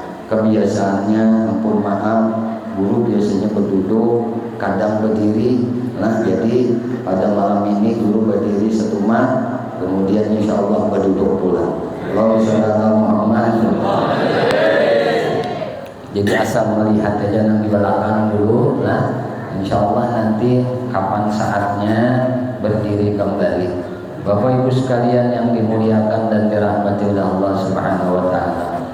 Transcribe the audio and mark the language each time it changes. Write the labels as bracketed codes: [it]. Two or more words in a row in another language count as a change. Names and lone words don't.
[id] kebiasaannya, ampun maaf, guru biasanya berduduk, kadang berdiri. Nah, jadi pada malam ini guru berdiri setumah, kemudian [ar] insya Allah [id] berduduk pula. [ar] Allahumma sholli ala Muhammad. [id] Jadi asal melihat aja yang di belakang dulu. Nah, [ar] insya Allah [id] nanti kapan saatnya berdiri kembali. Bapak Ibu sekalian yang dimuliakan dan dirahmati oleh Allah [ar] Subhanahu wa taala.